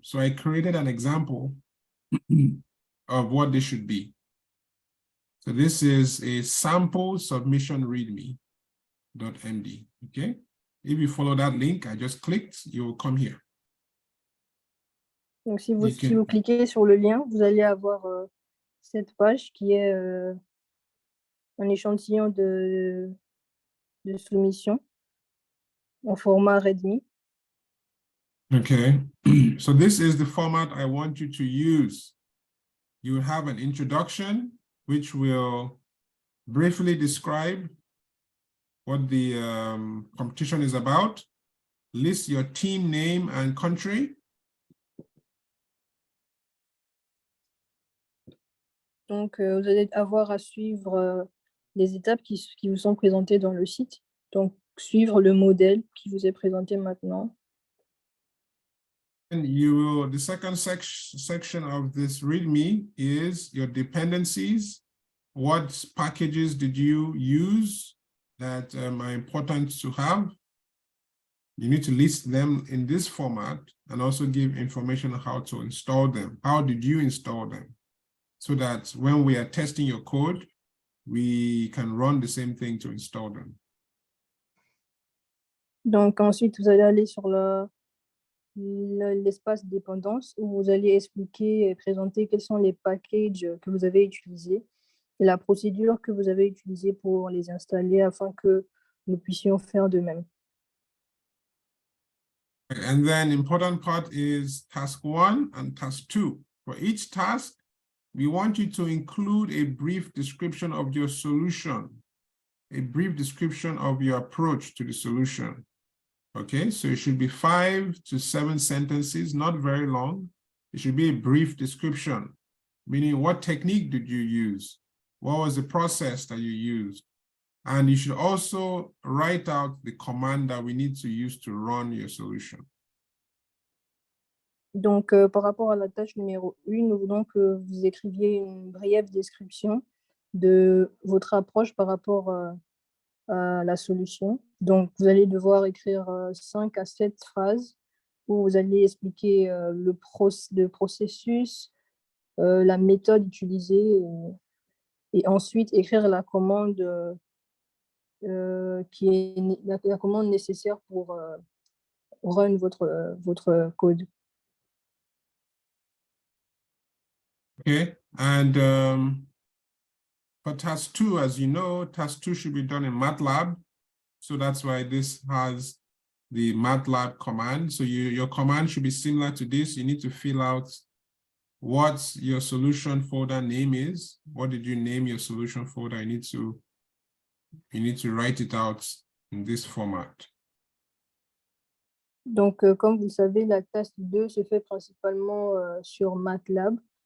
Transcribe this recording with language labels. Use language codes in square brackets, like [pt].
[en] So I created an example of what this should be. So this is a sample submission readme.md, okay? If you follow that link, I just clicked, you will come here. [fr] Donc, si vous cliquez sur le lien, vous allez avoir cette page qui est un échantillon de soumission en format README. [en] Okay, so this is the format I want you to use. You have an introduction, which will briefly describe what the competition is about, list your team name and country. [fr] Donc, vous allez avoir à suivre les étapes qui vous sont présentées dans le site. Donc, suivre le modèle qui vous est présenté maintenant. [en] And the second section of this README is your dependencies. What packages did you use that are important to have? You need to list them in this format and also give information on how to install them. How did you install them? So that when we are testing your code, we can run the same thing to install them. [fr] Donc, ensuite, vous allez aller sur l'espace dépendance où vous allez expliquer et présenter quels sont les packages que vous avez utilisés et la procédure que vous avez utilisée pour les installer afin que nous puissions faire de même. [en] And then important part is task 1 and task 2. For each task, we want you to include a brief description of your solution, a brief description of your approach to the solution. Okay, so it should be 5 to 7 sentences, not very long. It should be a brief description, meaning what technique did you use? What was the process that you used? And you should also write out the command that we need to use to run your solution. [fr] Donc, par rapport à la tâche numéro 1, nous voulons que vous écriviez une brève description de votre approche par rapport à la solution. Donc, vous allez devoir écrire 5 à 7 phrases où vous allez expliquer le processus, la méthode utilisée et ensuite écrire la commande qui est la commande nécessaire pour run votre code. [en] Okay, and for task 2, as you know, task 2 should be done in MATLAB. So that's why this has the MATLAB command. So your command should be similar to this. You need to fill out what your solution folder name is. What did you name your solution folder? You need to write it out in this format. [fr] Donc, comme vous le savez, la task 2 se fait principalement sur MATLAB.